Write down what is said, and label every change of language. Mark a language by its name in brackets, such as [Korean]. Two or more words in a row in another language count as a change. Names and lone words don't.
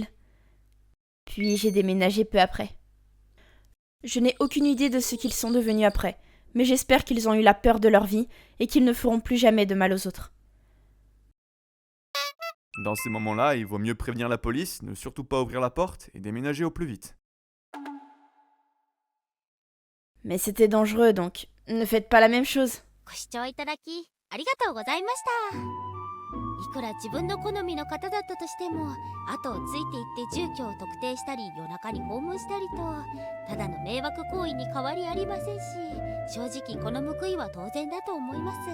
[French] Puis j'ai déménagé peu après. Je n'ai aucune idée de ce qu'ils sont devenus après, mais j'espère qu'ils ont eu la peur de leur vie et qu'ils ne feront plus jamais de mal aux autres. Dans ces moments-là, il vaut mieux prévenir la police, ne surtout pas ouvrir la porte et déménager au plus vite. Mais c'était dangereux, donc ne faites pas la même chose. [Japanese] ご視聴いただきありがとうございました。いくら自分の好みの方だったとしても後をついていって住居を特定したり夜中に訪問したりとただの迷惑行為に変わりありませんし正直この報いは当然だと思います。